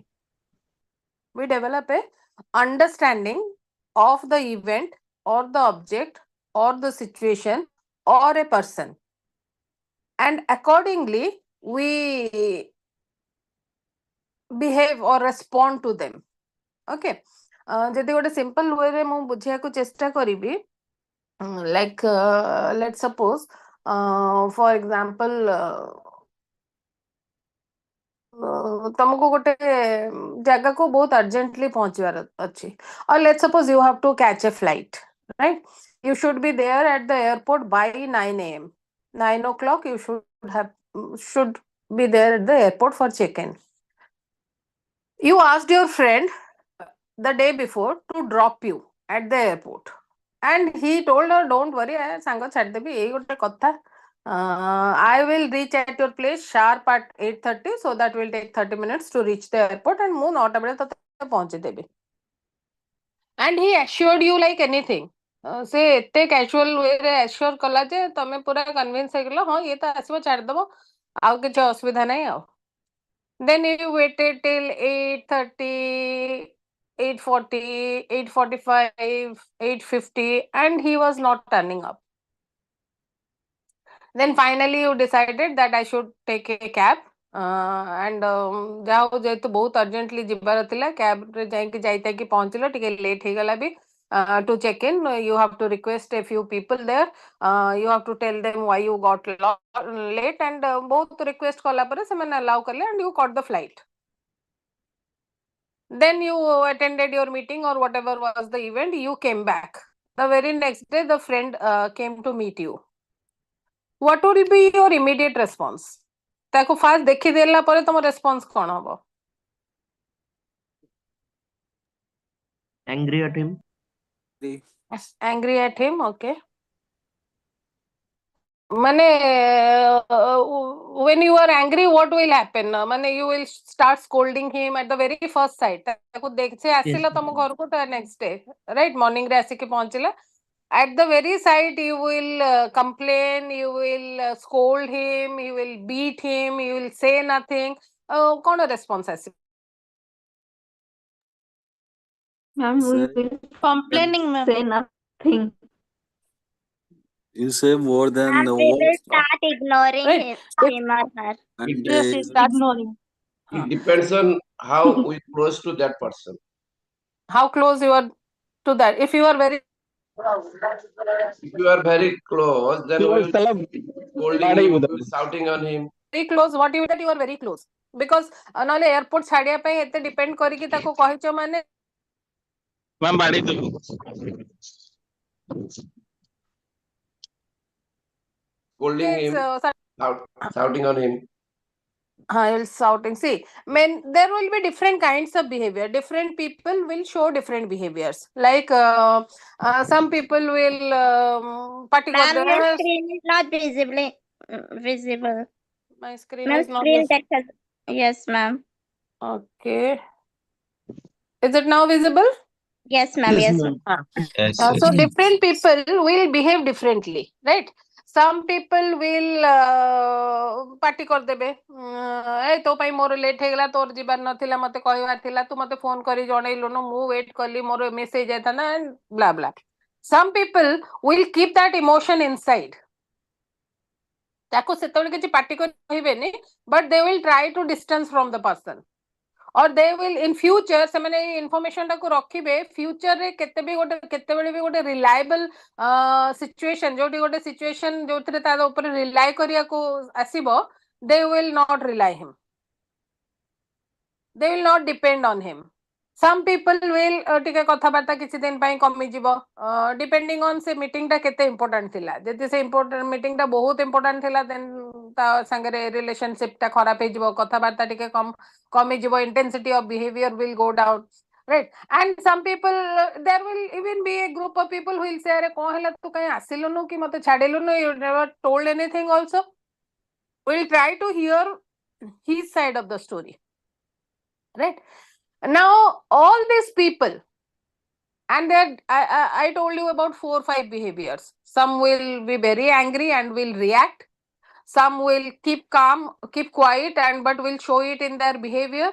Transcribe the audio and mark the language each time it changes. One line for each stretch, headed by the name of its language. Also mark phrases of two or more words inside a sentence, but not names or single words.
English: We develop a understanding of the event or the object or the situation or a person. And accordingly, we behave or respond to them.
Odia: Okay. ଯଦି ଗୋଟେ
English: simple way
Odia: ରେ ମୁଁ ବୁଝିବାକୁ ଚେଷ୍ଟା କରିବି,
English: like let's suppose for example
Odia: ତମକୁ ଗୋଟେ ଜାଗାକୁ ବହୁତ urgently ପହଞ୍ଚିବାର ଅଛି,
English: or let's suppose you have to catch a flight, right? You should be there at the airport by 9 a.m. 9 o'clock you should be there at the airport for check-in. You asked your friend the day before to drop you at the airport, and he told her, don't worry,
Odia: ସାଙ୍ଗ ଛାଡିଦେବି, ଏଇ ଗୋଟେ କଥା,
English: I will reach at your place sharp at 8:30, so that will take 30 minutes to reach the airport, and
Odia: ମୁଁ 9ଟା ବେଳେ ତତେ ପହଞ୍ଚେଇଦେବି.
English: And he assured you like anything.
Odia: ସେ ଏତେ
English: casual way
Odia: ରେ assure କଲା ଯେ ତମେ ପୁରା convince ହେଇଗଲ, ହଁ ଇଏ ତ ଆସିବ ଛାଡିଦବ, ଆଉ କିଛି ଅସୁବିଧା ନାହିଁ ଆଉ.
English: Then you waited till 8:30, 8:40, 8:45, 8:50, and he was not turning up. Then finally you decided that I should take a cab, and
Odia: ଯାହା ହଉ ଯେହେତୁ ବହୁତ urgently ଯିବାର ଥିଲା, cab ରେ ଯାଇକି ଯାଇକି ପହଞ୍ଚିଲ, ଟିକେ late ହେଇଗଲା ବି,
English: to check in you have to request a few people there, you have to tell them why you got late, and
Odia: ବହୁତ request କଲା ପରେ ସେମାନେ allow କଲେ,
English: and you caught the flight. Then you attended your meeting or whatever was the event, you came back. The very next day the friend came to meet you. What would be your immediate response?
Odia: ତାକୁ ଫାଷ୍ଟ ଦେଖିଦେଲା ପରେ ତମ ରେସ୍ପନ୍ସ କଣ ହବ?
English: Angry at him. Angry at him, okay. মানে when you are angry, what will happen? ମାନେ you will start scolding him at the very first sight.
Odia: ତାକୁ ଦେଖି ଆସିଲା ତମ ଘରକୁ
English: the next day, right?
Odia: Morning ରେ ଆସିକି ପହଞ୍ଚିଲା.
English: At the very sight, you will complain, you will scold him, you will beat him, you will say nothing.
Hindi: कौन response आसी?
English: Ma'am, we will Complaining, ma'am. say nothing. You say more than And the we will words. start ignoring Right. him or her. And Yes, he starts Ignoring. It depends on how we close to that person. how close you are to that. If you are very If you are very close, then we will scolding him, we will shouting on him. very close, what you that you are very close, because
Odia: ନହେଲେ airport ଛାଡିବା ପାଇଁ ଏତେ depend କରିକି ତାକୁ କହିଛ ମାନେ ମ୍ୟାମ୍ ବାଡେଇ ଦେବୁ।
English: Scolding him, shouting on him. you'll shouting. See, there will be different kinds of behavior. Different people will show different behaviors. Like some people will Ma'am, your screen is not visible. My screen Ma'am, is not screen text has... Yes, ma'am. Okay. Is it now visible? Yes, ma'am. Yes, ma'am. So different people will behave differently, right? Some people will party
Odia: କରିଦେବେ, ଏ ତୋ ପାଇଁ ମୋର ଲେଟ୍ ହେଇଗଲା, ତୋର ଯିବାର ନଥିଲା, ମତେ କହିବାର ଥିଲା, ତୁ ମତେ ଫୋନ କରି ଜଣେଇଲୁନୁ, ମୁଁ ୱେଟ୍ କଲି, ମୋର ମିସ୍ ହେଇଯାଇଥାନ୍ତା,
English: blah blah. Some people will keep that emotion inside.
Odia: ତାକୁ ସେତେବେଳେ କିଛି ପାର୍ଟି କରି କହିବେନି,
English: but they will try to distance from the person. Or they will in future
Odia: ସେମାନେ information ଟାକୁ ରଖିବେ, future ରେ କେତେବେଳେ ବି ଗୋଟେ
English: reliable situation,
Odia: ଯୋଉଠି ଗୋଟେ situation ଯୋଉଥିରେ ତା ଉପରେ rely କରିବାକୁ ଆସିବ,
English: they will not rely him. They will not depend on him. Some people will
Odia: ଟିକେ କଥାବାର୍ତ୍ତା କିଛି ଦିନ ପାଇଁ କମିଯିବ,
English: depending on
Odia: ସେ meeting ଟା କେତେ important ଥିଲା. ଯଦି ସେ meeting ଟା ବହୁତ important ଥିଲା, then ତା ସାଙ୍ଗରେ relationship ଟା ଖରାପ ହେଇଯିବ, କଥାବାର୍ତ୍ତା ଟିକେ କମିଯିବ,
English: intensity of behavior will go down, right? And some people, there will even be a group of people who will say,
Hindi: अरे कौन है तू कहीं
Odia: ଆସିଲୁନୁ କି ମତେ ଛାଡିଲୁନୁ,
English: you never told anything also. We'll try to hear his side of the story, right? Now all these people And I told you about 4 or 5 behaviors. Some will be very angry and will react. Some will keep calm, keep quiet, and but will show it in their behavior.